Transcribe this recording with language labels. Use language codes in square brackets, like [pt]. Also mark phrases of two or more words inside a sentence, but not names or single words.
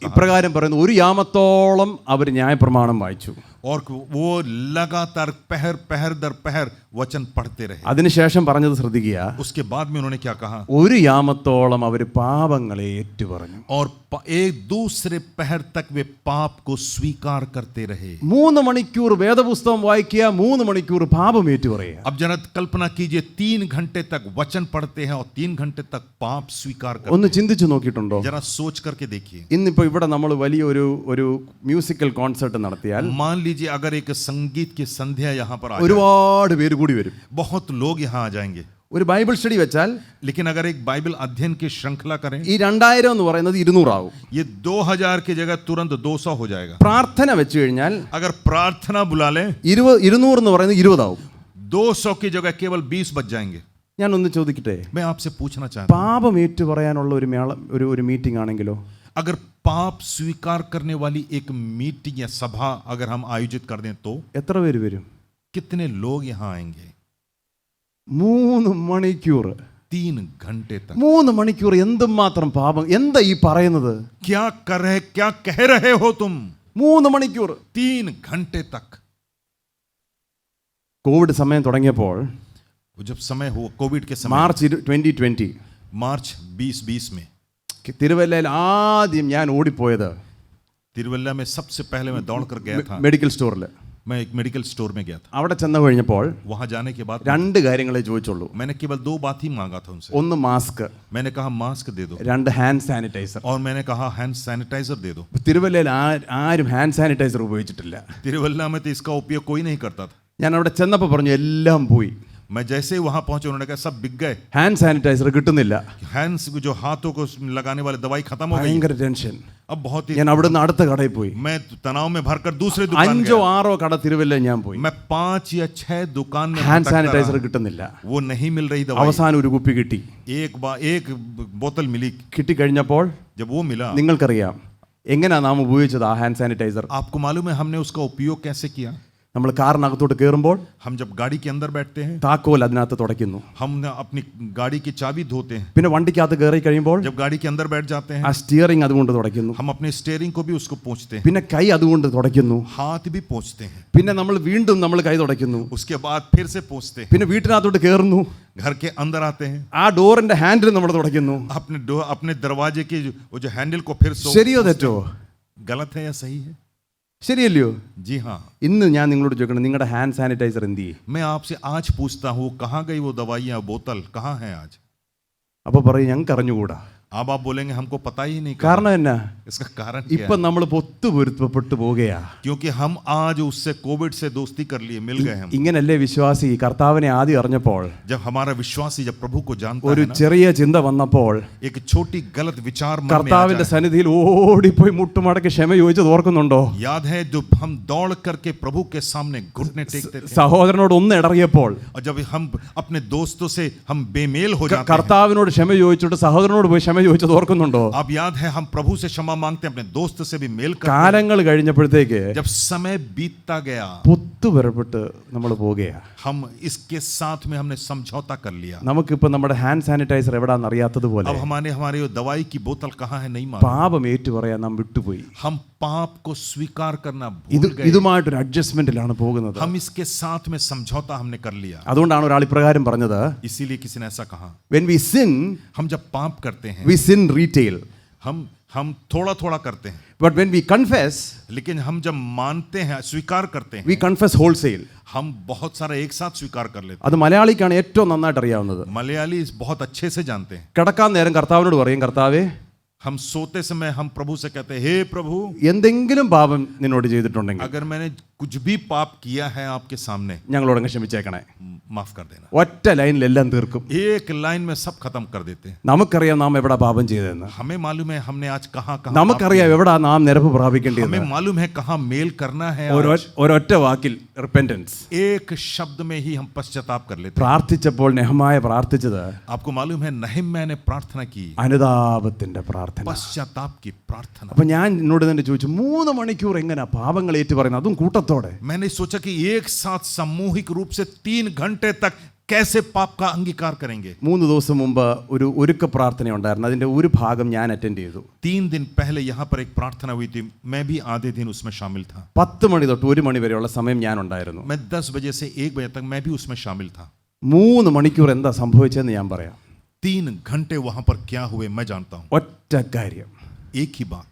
[ml] ഇപ്രകാരം പറയുന്നു, ഒരു യാമത്തോളം അവർ ന്യായപ്രമാണം വായിച്ചു. [hi] और वो लगातार पहर पहर दर पहर वचन पढ़ते रहे। [ml] അതിനുശേഷം പറഞ്ഞത് ശ്രദ്ധിക്കുക, [hi] उसके बाद में उन्होंने क्या कहा, [ml] ഒരു യാമത്തോളം അവർ പാപങ്ങളെ ഏറ്റുപറഞ്ഞു. [hi] और एक दूसरे पहर तक वे पाप को स्वीकार करते रहे। [ml] 3 മണിക്കൂർ വേദപുസ്തകം വായിക്കുക, 3 മണിക്കൂർ പാപം ഏറ്റുപറയുക. [hi] अब जरा कल्पना कीजिए, 3 घंटे तक वचन पढ़ते हैं और 3 घंटे तक पाप स्वीकार करते [ml] ഒന്ന് ചിന്തിച്ചു നോക്കിയിട്ടുണ്ടോ? [hi] हैं। जरा सोच करके देखिए, [ml] ഇന്നിപ്പോൾ ഇവിടെ നമ്മൾ വലിയൊരു [en] musical concert [ml] നടത്തിയാൽ [hi] मान लीजिए अगर एक संगीत की संध्या यहाँ पर आ जाए, [ml] ഒരുപാട് പേര് കൂടി വരും. [hi] बहुत लोग यहाँ आ जाएंगे। [ml] ഒരു [en] Bible study [ml] വെച്ചാൽ [hi] लेकिन अगर एक बाइबल अध्ययन की श्रृंखला करें, [ml] ഈ 2000 എന്ന് പറയുന്നത് 200 ആവും. [hi] ये 2000 की जगह तुरंत 200 हो जाएगा। [ml] പ്രാർത്ഥന വെച്ച് കഴിഞ്ഞാൽ [hi] अगर प्रार्थना बुला लें, [ml] 200 എന്ന് പറയുന്നത് 20 ആവും. [hi] 200 की जगह केवल 20 बच जाएंगे। [ml] ഞാനൊന്ന് ചോദിക്കട്ടെ, [hi] मैं आपसे पूछना चाहता हूं, [ml] പാപം ഏറ്റു പറയാനുള്ള ഒരു മീറ്റിംഗ് ആണെങ്കിലോ, [hi] अगर पाप स्वीकार करने वाली एक मीटिंग या सभा अगर हम आयोजित कर दें तो [ml] എത്ര പേര് വരും? [hi] कितने लोग यहाँ आएंगे? [ml] 3 മണിക്കൂർ [hi] 3 घंटे तक [ml] 3 മണിക്കൂർ എന്തുമാത്രം പാപം, എന്താ ഈ പറയുന്നത്? [hi] क्या कह रहे हो तुम? [ml] 3 മണിക്കൂർ. [hi] 3 घंटे तक। [ml] കോവിഡ് സമയം തുടങ്ങിയപ്പോൾ [hi] जब समय हुआ कोविड के समय, [ml] മാർച്ച് 2020 [hi] मार्च 2020 में [ml] തിരുവല്ലയിൽ ആദ്യം ഞാൻ ഓടിപ്പോയത് [hi] तिरुवल्ला में सबसे पहले मैं दौड़ कर गया था। [en] medical store. [hi] मैं एक [en] medical store [hi] में गया था। [ml] അവിടെ ചെന്ന് കഴിഞ്ഞപ്പോൾ [hi] वहां जाने के बाद [ml] 2 കാര്യങ്ങളെ ചോദിച്ചുള്ളൂ. [hi] मैंने केवल 2 बात ही मांगा था उनसे। [ml] 1 മാസ്ക്, [hi] मैंने कहा मास्क दे दो, [ml] 2 [en] hand sanitizer. [hi] और मैंने कहा [en] hand sanitizer [hi] दे दो। [ml] തിരുവല്ലയിൽ ആരും [en] hand sanitizer [ml] ഉപയോഗിച്ചിട്ടില്ല. [hi] तिरुवल्ला में तो इसका उपयोग कोई नहीं करता था। [ml] ഞാൻ അവിടെ ചെന്നപ്പോൾ പറഞ്ഞു എല്ലാം പോയി. [hi] मैं जैसे ही वहां पहुंचे उन्होंने कहा सब बिक गए, [en] hand sanitizer [ml] കിട്ടുന്നില്ല. [hi] हैंड्स जो हाथों को लगाने वाले दवाई खत्म हो गई। [ml] ഭയങ്കര ടെൻഷൻ. [hi] अब बहुत ही [ml] ഞാൻ അവിടെ നിന്ന് അടുത്ത കടയിൽ പോയി. [hi] मैं तनाव में भरकर दूसरे दुकान 5 गया। [ml] 6 കട തിരുവല്ല ഞാൻ പോയി. [hi] मैं 5 या 6 दुकान में [ml] ഹാൻഡ് [hi] भटकता [ml] സാനിറ്റൈസർ [hi] रहा। [ml] കിട്ടുന്നില്ല. [hi] वो नहीं मिल रही दवाई। [ml] അവസാനം ഒരു കുപ്പി കിട്ടി. [hi] एक बोतल मिली। [ml] കിട്ടിക്കഴിഞ്ഞപ്പോൾ [hi] जब वो मिला, [ml] നിങ്ങൾക്കറിയാം എങ്ങനെയാ നാം ഉപയോഗിച്ചത് ആ [en] hand sanitizer? [hi] आपको मालूम है हमने उसका उपयोग कैसे किया? [ml] നമ്മൾ കാറിനകത്തോട്ട് കയറുമ്പോൾ [hi] हम जब गाड़ी के अंदर बैठते हैं, [ml] താക്കോൽ അതിനകത്ത് തുടയ്ക്കുന്നു. [hi] हम अपनी गाड़ी की चाबी धोते हैं। [ml] പിന്നെ വണ്ടിക്കകത്ത് കയറി കഴിയുമ്പോൾ [hi] जब गाड़ी के अंदर बैठ जाते हैं, [ml] ആ സ്റ്റിയറിംഗ് അതുകൊണ്ട് തുടയ്ക്കുന്നു. [hi] हम अपने स्टीयरिंग को भी उसको पोंछते हैं, [ml] പിന്നെ കൈ അതുകൊണ്ട് തുടയ്ക്കുന്നു. [hi] हाथ भी पोंछते हैं। [ml] പിന്നെ നമ്മൾ വീണ്ടും കൈ തുടയ്ക്കുന്നു. [hi] उसके बाद फिर से पोंछते हैं। [ml] പിന്നെ വീട്ടിനകത്തോട്ട് കയറുന്നു. [hi] घर के अंदर आते हैं, [ml] ആ ഡോറിന്റെ ഹാൻഡിൽ നമ്മൾ തുടയ്ക്കുന്നു. [hi] अपने दरवाजे के वो जो हैंडल को फिर [ml] ശരിയോ തെറ്റോ? [hi] गलत है या सही है? [ml] ശരിയല്ലയോ? [hi] जी हाँ। [ml] ഇന്ന് ഞാൻ നിങ്ങളോട് ചോദിക്കണം, നിങ്ങളുടെ [en] hand sanitizer [ml] എന്ത് ചെയ്യും? [hi] मैं आपसे आज पूछता हूँ, कहाँ गई वो दवाइयाँ बोतल, कहाँ है आज? [ml] അപ്പോൾ പറയും ഞങ്ങൾക്ക് അറിഞ്ഞുകൂടാ. [hi] अब आप बोलेंगे हमको पता ही नहीं कहा। [ml] കാരണം എന്നാ [hi] इसका कारण क्या [ml] ഇപ്പൊ [hi] है? [ml] നമ്മൾ പൊത്തുപൊരുത്തപ്പെട്ടു പോവുകയാ. [hi] क्योंकि हम आज उससे कोविड से दोस्ती कर लिए, मिल गए हम। [ml] ഇങ്ങനല്ലേ വിശ്വാസി കർത്താവിനെ ആദ്യം അറിഞ്ഞപ്പോൾ [hi] जब हमारा विश्वासी जब प्रभु को जानता [ml] ഒരു [hi] है ना, [ml] ചെറിയ ചിന്ത വന്നപ്പോൾ [hi] एक छोटी गलत विचार मन में आ [ml] കർത്താവിന്റെ [hi] जाए। [ml] സന്നിധിയിൽ ഓടിപ്പോയി മുട്ടുമടക്കി ക്ഷമ ചോദിച്ചത് ഓർക്കുന്നുണ്ടോ? [hi] याद है जो हम दौड़ करके प्रभु के सामने घुटने टेकते थे, [ml] സഹോദരനോട് ഒന്ന് ഇടറിയപ്പോൾ [hi] और जब हम अपने दोस्तों से हम बेमेल हो जाते हैं। [ml] കർത്താവിനോട് ക്ഷമ ചോദിച്ചിട്ട് സഹോദരനോട് പോയി ക്ഷമ ചോദിച്ചത് ഓർക്കുന്നുണ്ടോ? [hi] अब याद है हम प्रभु से क्षमा मांगते हैं, अपने दोस्त से भी मेल करते हैं। [ml] കാലങ്ങൾ കഴിഞ്ഞപ്പോഴത്തേക്ക് [hi] जब समय बीतता गया, [ml] പൊത്തുപെറപ്പെട്ട് നമ്മൾ പോവുകയാ. [hi] हम इसके साथ में हमने समझौता कर लिया। [ml] നമുക്കിപ്പോ നമ്മുടെ [en] hand sanitizer [ml] എവിടാന്ന് അറിയാത്തതുപോലെ [hi] अब हमारे वो दवाई की बोतल कहाँ है नहीं मालूम। [ml] പാപം ഏറ്റു പറയാൻ നാം വിട്ടുപോയി. [hi] हम पाप को स्वीकार करना भूल गए। [ml] ഇതുമായിട്ടൊരു അഡ്ജസ്റ്റ്മെന്റിലാണ് പോകുന്നത്. [hi] हम इसके साथ में समझौता हमने कर लिया। [ml] അതുകൊണ്ടാണ് ഒരാൾ ഇപ്രകാരം പറഞ്ഞത്, [hi] इसीलिए किसी ने ऐसा कहा, [en] when we sin [hi] हम जब पाप करते हैं [en] we sin retail, [hi] हम थोड़ा थोड़ा करते हैं, [en] but when we confess [hi] लेकिन हम जब मानते हैं, स्वीकार करते हैं, [en] we confess wholesale. [hi] हम बहुत सारा एक साथ स्वीकार कर लेते [ml] അത് മലയാളിക്കാണ് ഏറ്റവും നന്നായിട്ട് അറിയാവുന്നത്. [hi] हैं। मलयाली बहुत अच्छे से जानते हैं। [ml] കിടക്കാൻ നേരം കർത്താവിനോട് പറയും, കർത്താവേ [hi] हम सोते समय हम प्रभु से कहते हैं, हे प्रभु, [ml] എന്തെങ്കിലും പാപം നിന്നോട് ചെയ്തിട്ടുണ്ടെങ്കിൽ [hi] अगर मैंने कुछ भी पाप किया है आपके सामने, [ml] ഞങ്ങളോടങ്ങ് ക്ഷമിച്ചേക്കണേ. [hi] माफ कर देना। [ml] ഒറ്റ ലൈനിൽ എല്ലാം തീർക്കും. [hi] एक लाइन में सब खत्म कर देते हैं। [ml] നമുക്കറിയാം നാം എവിടെ പാപം ചെയ്തതെന്ന്. [hi] हमें मालूम है हमने आज कहाँ कहाँ [ml] നമുക്കറിയാം എവിടാ നാം നിരപ്പ് പ്രാപിക്കേണ്ടത്. [hi] हमें मालूम है कहाँ मेल करना है। [ml] ഒരൊറ്റ വാക്കിൽ റിപ്പന്റൻസ്. [hi] एक शब्द में ही हम पश्चाताप कर लेते हैं। [ml] പ്രാർത്ഥിച്ചപ്പോൾ നെഹമായ പ്രാർത്ഥിച്ചത് [hi] आपको मालूम है नहम्याह ने प्रार्थना की, [ml] അനുതാപത്തിന്റെ പ്രാർത്ഥന. [hi] पश्चाताप की प्रार्थना। [ml] അപ്പൊ ഞാൻ എന്നോട് തന്നെ ചോദിച്ചു, 3 മണിക്കൂർ എങ്ങനെ പാപങ്ങൾ ഏറ്റു പറയുന്നത്, അതും കൂട്ടത്തോടെ? [hi] मैंने सोचा कि एक साथ सामूहिक रूप से 3 घंटे तक कैसे पाप का अंगीकार करेंगे। [ml] 3 ദിവസം മുമ്പ് ഒരു ഒരുക്ക പ്രാർത്ഥന ഉണ്ടായിരുന്നു. അതിന്റെ ഒരു ഭാഗം ഞാൻ അറ്റൻഡ് ചെയ്തു. [hi] 3 दिन पहले यहाँ पर एक प्रार्थना हुई थी, मैं भी आधे दिन उसमें शामिल था। [ml] 10 മണി തൊട്ട് 1 മണി വരെയുള്ള സമയം ഞാൻ ഉണ്ടായിരുന്നു. [hi] मैं 10 बजे से 1 बजे तक मैं भी उसमें शामिल था। [ml] 3 മണിക്കൂർ എന്താ സംഭവിച്ചതെന്ന് ഞാൻ പറയാം. [hi] 3 घंटे वहां पर क्या हुए मैं जानता हूं। [ml] ഒറ്റ കാര്യം, [hi] एक ही बात,